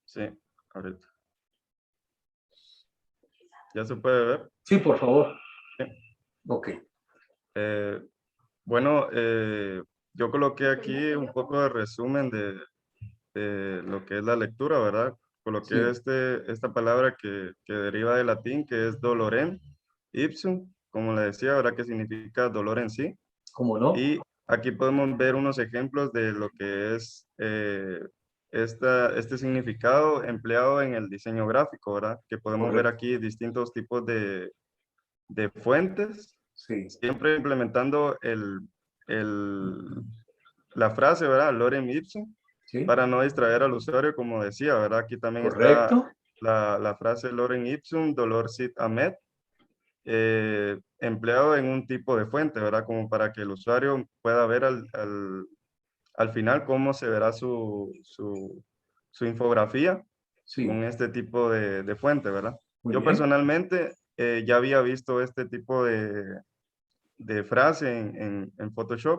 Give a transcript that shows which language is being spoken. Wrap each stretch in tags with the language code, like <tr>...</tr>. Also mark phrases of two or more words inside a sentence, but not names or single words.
<es>Sí, ahorita. ¿Ya se puede ver? Sí, por favor. Sí. Ok. Bueno, yo coloqué aquí un poco de resumen de lo que es la lectura, ¿verdad? Coloqué Sí. esta palabra que deriva del latín, que es</es> <la>dolorem ipsum,</la> <es>como le decía, ¿verdad? Que significa dolor en sí. ¿Cómo no? Y aquí podemos ver unos ejemplos de lo que es este significado empleado en el diseño gráfico, ¿verdad? Que podemos ver Correcto. aquí distintos tipos de fuentes, Sí. siempre implementando la frase, ¿verdad?</es> <la>Lorem ipsum,</la> <es>Sí. para no distraer al usuario, como decía, ¿verdad? Aquí también está Correcto. la frase</es> <la>Lorem ipsum, dolor sit amet,</la> <es>empleado en un tipo de fuente, ¿verdad? Como para que el usuario pueda ver al final cómo se verá su infografía Sí. con este tipo de fuente, ¿verdad? Muy Yo bien. personalmente ya había visto este tipo de frase en Photoshop,</es>